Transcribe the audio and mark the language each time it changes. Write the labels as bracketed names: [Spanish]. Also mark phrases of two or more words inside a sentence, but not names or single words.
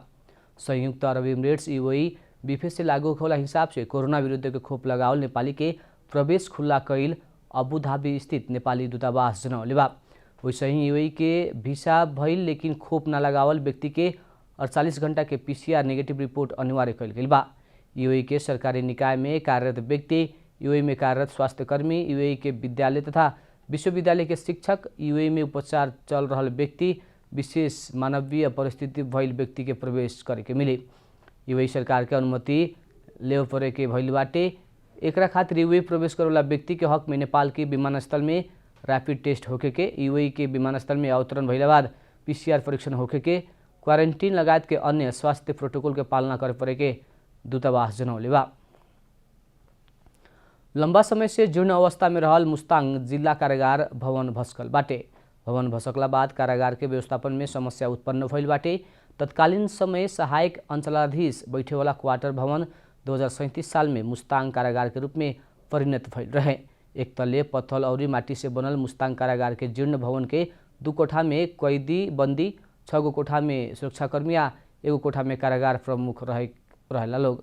[Bhojpuri] संयुक्त अरब इमिरेट्स यूएई बिफे से लागू होला हिसाब से कोरोना विरुद्ध के खोप लगावल नेपाली के प्रवेश खुला कैल अबू धाबी स्थित नेपाली दूतावास जनौले बा। वैसे ही यूएई के वीसा भइल लेकिन खोप न लगावल व्यक्ति के 48 घंटा के [English] PCR negative report [Bhojpuri] अनिवार्य कैल गइल बा। यूएई के सरकारी निकाय में कार्यरत व्यक्ति, यूएई में कार्यरत स्वास्थ्यकर्मी, यूएई के विद्यालय तथा विश्वविद्यालय के शिक्षक, यूएई में उपचार चल रहल व्यक्ति, विशेष मानवीय परिस्थिति भइल व्यक्ति के प्रवेश करे के मिली। यूएई सरकार के अनुमति लेव परे के भइल बाटे। एकरा खातिर यूएई प्रवेश करेवाला व्यक्ति के हक में नेपाल के विमानस्थल में [English] rapid test [Bhojpuri] होके के, यूएई के विमानस्थल में अवतरण भइला बाद पीसीआर परीक्षण होके के, क्वारेंटीन लगायत के अन्य स्वास्थ्य प्रोटोकॉल के पालना करे परे के दूतावास जनौले बा। लंबा समय से जीर्ण अवस्था में रहल मुस्ताङ जिल्ला कारागार भवन भस्कल बाटे। भवन भसकला बाद कारागार के व्यवस्थापन में समस्या उत्पन्न भइल बाटे। तत्कालीन समय सहायक अंचलाधीश बैठेवाला क्वार्टर भवन 2037 साल में मुस्ताङ कारागार के रूप में परिणत भइल रहे। एक तल्ले पत्थल और माटी से बनल मुस्ताङ कारागार के जीर्ण भवन के 2 कोठा में कैदी बंदी, 6 गो कोठा में सुरक्षाकर्मी आ 1 कोठा में कारागार प्रमुख रहेला लोग।